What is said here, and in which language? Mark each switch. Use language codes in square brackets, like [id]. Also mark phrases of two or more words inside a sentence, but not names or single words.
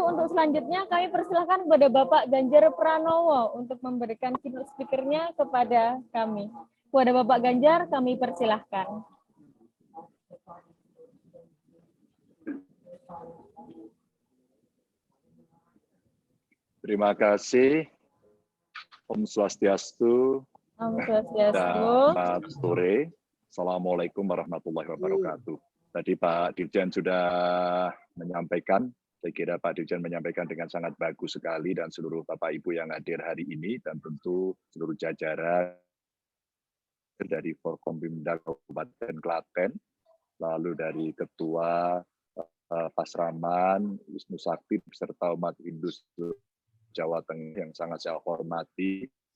[id] Untuk selanjutnya kami persilahkan kepada Bapak Ganjar Pranowo untuk memberikan [en] keynote speaker-nya [id] kepada kami. Kepada Bapak Ganjar kami persilahkan. Terima kasih. [sa] Om Swastiastu. Om Swastiastu. [id] Selamat sore. [ar] السلام عليكم ورحمة الله وبركاته. [id] Tadi Pak Dirjen sudah menyampaikan, saya kira Pak Dirjen menyampaikan dengan sangat bagus sekali, dan seluruh Bapak Ibu yang hadir hari ini, dan tentu seluruh jajaran dari Forkompimda Kabupaten Klaten, lalu dari Ketua Pasraman, Wisnu Sakti, beserta umat Hindu Jawa Tengah yang sangat saya hormati.